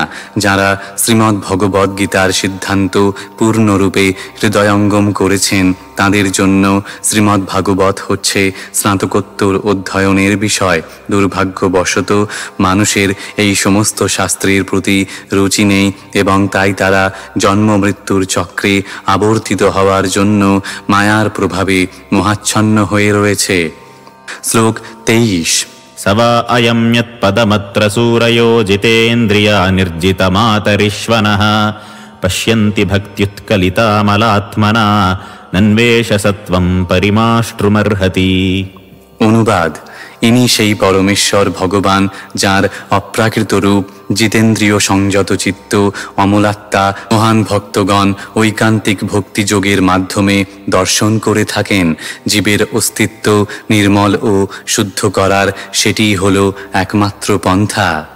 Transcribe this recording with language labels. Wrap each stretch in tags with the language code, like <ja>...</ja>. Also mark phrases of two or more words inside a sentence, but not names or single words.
<bn>যারা শ্রীমদ্ ভগবদ গীতার সিদ্ধান্ত পূর্ণরূপে হৃদয়ঙ্গম করেছেন তাদের জন্য শ্রীমদ্ ভাগবত হচ্ছে স্নাতকোত্তর অধ্যয়নের বিষয়। দুর্ভাগ্যবশত মানুষের এই সমস্ত শাস্ত্রের প্রতি রুচি নেই এবং তাই তারা জন্ম মৃত্যুর চক্রে আবর্তিত হওয়ার জন্য মায়ার প্রভাবে মোহাচ্ছন্ন হয়ে রয়েছে। শ্লোক 23।</bn> <sa>स वा अयं यत्पदमत्र सूरयो जितेन्द्रिया निर्जितमातरिश्वनः पश्यन्ति भक्त्युत्कलितामलात्मना नन्वेष सत्वं परिमाष्ट्रुमर्हति।</sa> <bn>অনুবাদ: ইনি সেই পরমেশ্বর ভগবান যার অপ্রাকৃত রূপ জিতেন্দ্রিয় সংযত চিত্ত অমলাত্মা মহান ভক্তগণ ঐকান্তিক ভক্তিযোগের মাধ্যমে দর্শন করে থাকেন। জীবের অস্তিত্ব নির্মল ও শুদ্ধ করার সেটিই হল একমাত্র পন্থা।</bn>